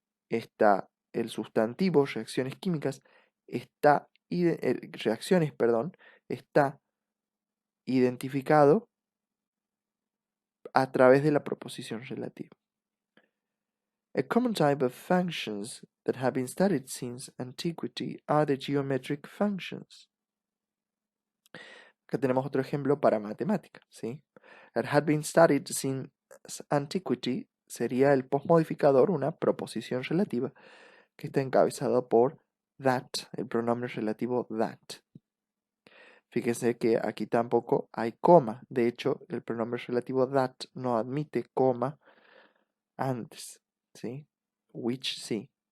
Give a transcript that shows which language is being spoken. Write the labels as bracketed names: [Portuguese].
[Spanish] Está el sustantivo reacciones químicas, reacciones, perdón, está identificado a través de la proposición relativa. [English] A common type of functions that have been studied since antiquity are the geometric functions. [Spanish] Acá tenemos otro ejemplo para matemática, ¿sí? [English] That had been studied since antiquity [Spanish] sería el postmodificador, una proposición relativa, que está encabezado por that, el pronombre relativo that. Fíjense que aquí tampoco hay coma. De hecho, el pronombre relativo that no admite coma antes, ¿sí? Which sí.